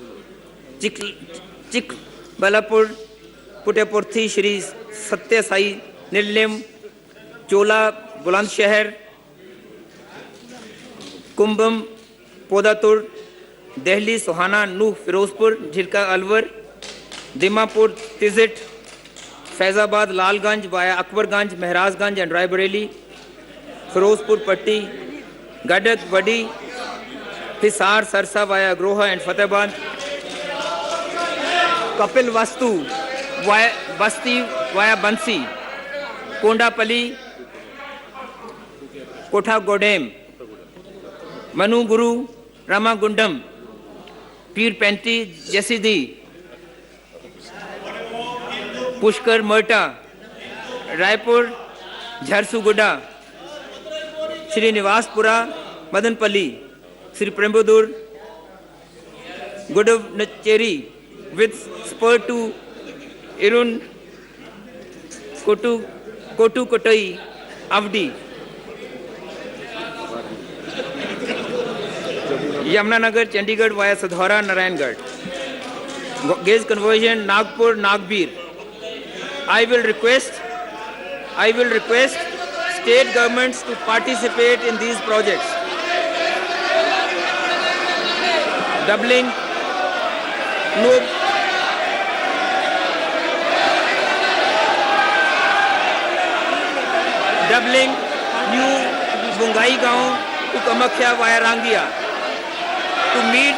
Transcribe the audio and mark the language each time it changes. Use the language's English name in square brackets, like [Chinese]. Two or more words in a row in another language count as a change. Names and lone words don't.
[English] Chikbalapur, Putapurthi, Shri Satya Sai, Nillim, Chola, Bulandshahr, Kumbham, Podatur, Delhi, Sohana, Nuh, Firozpur, Jhilka, Alwar, Dimapur, Tizit, Faizabad, Lalganj via Akbarganj, Maharajganj and Raebareli, Firozpur, Patti, Gadak, Vadi, Hisar, Sarsa via Groha and Fatehbad, Kapil Vastu via Basti via Bansi, Kondapalli, Kotha Godem, Manu Guru, Ramagundam, Pir Penti, Jasidi, Pushkar Merta, Raipur, Jharsuguda, Shri Nivaspura, Madanpalli, Shri Prembudur, Godavnacheri, with spur to Irun, Kotu Kotai, Avdi, Yamunanagar, Chandigarh via Sadhaura, Narayangarh. Gauge conversion, Nagpur, Nagbir. I will request state governments to participate in these projects. Doubling new Bungai Gaon to Kamakhya via Rangia, to meet